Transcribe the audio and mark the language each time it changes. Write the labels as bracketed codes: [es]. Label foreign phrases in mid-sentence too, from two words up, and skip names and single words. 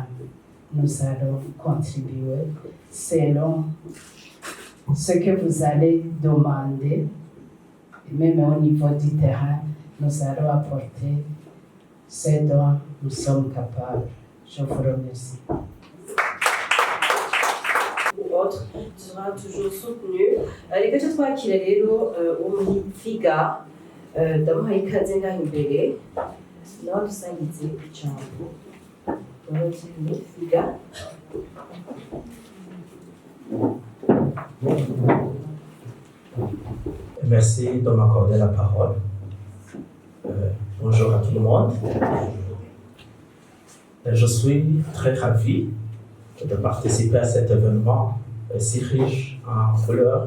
[fr] Nous allons contribuer selon ce que vous allez demander, même au niveau du terrain, nous allons apporter ce dont nous sommes capables. Je vous remercie. Autre sera toujours soutenu. [rw] Reka cyo twakira rero umwifiga ndamuha ikaze ngaho imbere nawe dusangize ijambo umwifiga. [fr] Merci de m'accorder la parole. Bonjour à tout le monde. Je suis très ravi de participer à cet événement si riche en couleurs.